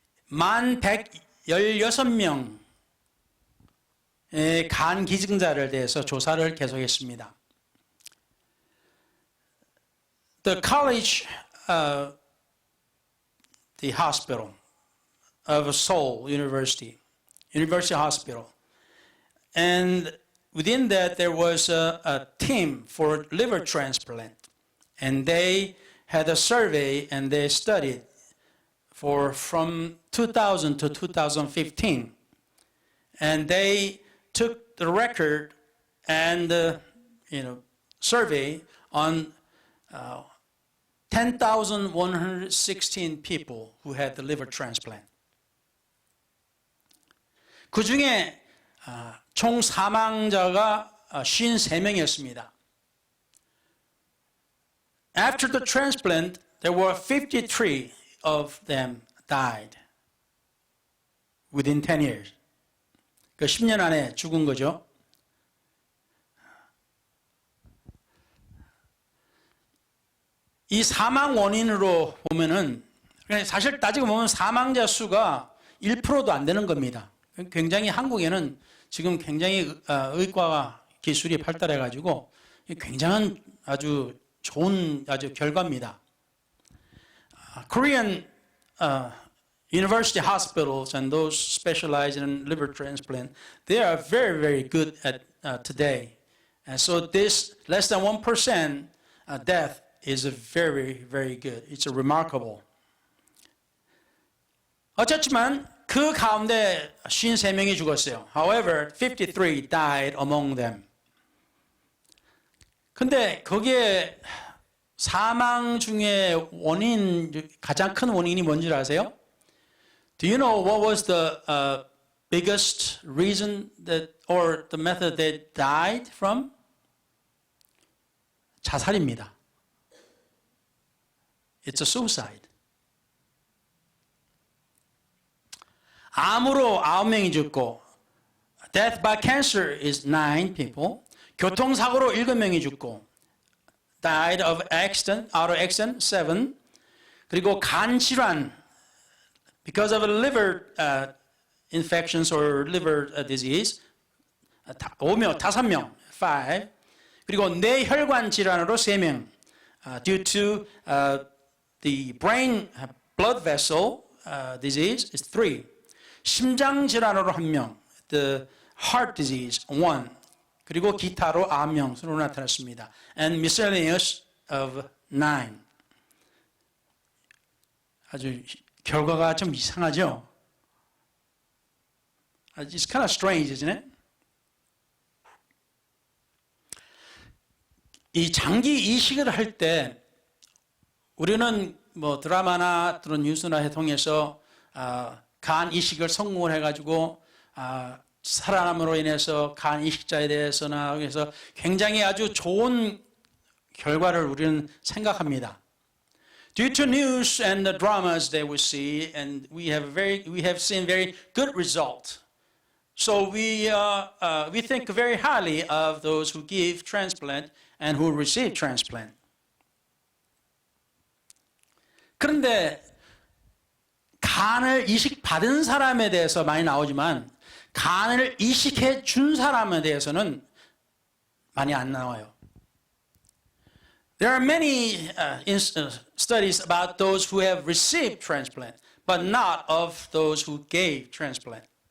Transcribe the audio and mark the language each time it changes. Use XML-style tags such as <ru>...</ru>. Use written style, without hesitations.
<ko>116명의 간 기증자를 대해서 조사를 계속했습니다.</ko> <en>The college, the hospital of Seoul University Hospital. And within that, there was a team for liver transplant. And they had a survey and they studied from 2000 to 2015. And they took the record and survey on 10,116 people who had the liver transplant.</en> <ko>그 중에 총 사망자가 53명이었습니다.</ko> <en>After the transplant, there were 53 of them died within 10 years.</en> <ko>그 10년 안에 죽은 거죠. 이 사망 원인으로 보면은 사실 따지고 보면 사망자 수가 1%도 안 되는 겁니다. 굉장히 한국에는 지금 굉장히 의과 기술이 발달해가지고 굉장한 아주 좋은 아주 결과입니다.</ko> <en>Korean university hospitals and those specialized in liver transplant, they are very, very good at today. And so this less than 1% death is a very, very good. It's a remarkable.</en> <ko>어쨌지만 그 가운데 53명이 죽었어요.</ko> <en>However, 53 died among them.</en> <ko>근데 거기에 사망 중에 가장 큰 원인이 뭔지 아세요?</ko> <en>Do you know what was the biggest reason that, or the method they died from?</en> <ko>자살입니다.</ko> <en>It's a suicide.</en> <ko>암으로 9명이 죽고,</ko> <en>death by cancer is 9 people.</en> <ko>교통사고로 7명이 죽고,</ko> <en>died of accident, auto accident, 7.</en> <ko>그리고 간 질환,</ko> <en>because of a liver infections or liver disease,</en> <ko>5명,</ko> <en>5.</en> <ko>그리고 뇌혈관 질환으로 3명,</ko> <en>due to the brain blood vessel disease is 3.</en> <ko>심장 질환으로 1명,</ko> <en>the heart disease 1.</en> <ko>그리고 기타로 9명으로 나타났습니다.</ko> <en>And miscellaneous of 9.</en> <ko>아주 결과가 좀 이상하죠?</ko> <en>It's kind of strange, isn't it?</en> <ko>이 장기 이식을 할 때 우리는 뭐 드라마나 또는 뉴스나 통해서 간 이식을 성공을 해가지고 살아남으로 인해서 간 이식자에 대해서나 그래서 굉장히 아주 좋은 결과를 우리는 생각합니다.</ko> <en>Due to news and the dramas that we see, and we have seen very good result. So we think very highly of those who give transplant and who receive transplant.</en> <ko>그런데 간을 이식받은 사람에 대해서 많이 나오지만 간을 이식해 준 사람에 대해서는 많이 안 나와요.</ko> <en>There are many studies about those who have received transplant, but not of those who gave transplant.</en>